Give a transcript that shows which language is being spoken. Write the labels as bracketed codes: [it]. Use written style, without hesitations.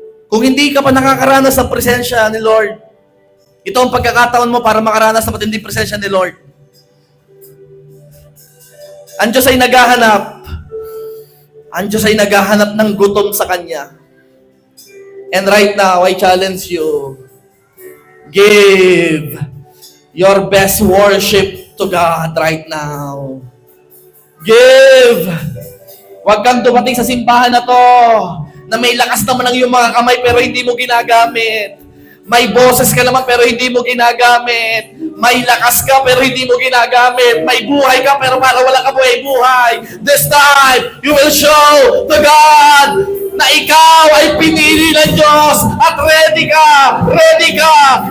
[tl] Kung hindi ka pa nakakaranas ng presensya ni Lord, ito ang pagkakataon mo para makaranas ng matinding presensya ni Lord. Ang Diyos ay naghahanap. Ang Diyos ay naghahanap ng gutom sa Kanya. [en] And right now, I challenge you, give your best worship to God right now. Give! [tl] Huwag kang dumating sa simbahan na to na may lakas naman ang iyong mga kamay pero hindi mo ginagamit. May boses ka naman pero hindi mo ginagamit. May lakas ka pero hindi mo ginagamit. May buhay ka pero para wala ka buhay-buhay. [en] This time, you will show to God [tl] na ikaw ay pinili ng Diyos at ready ka. Ready ka.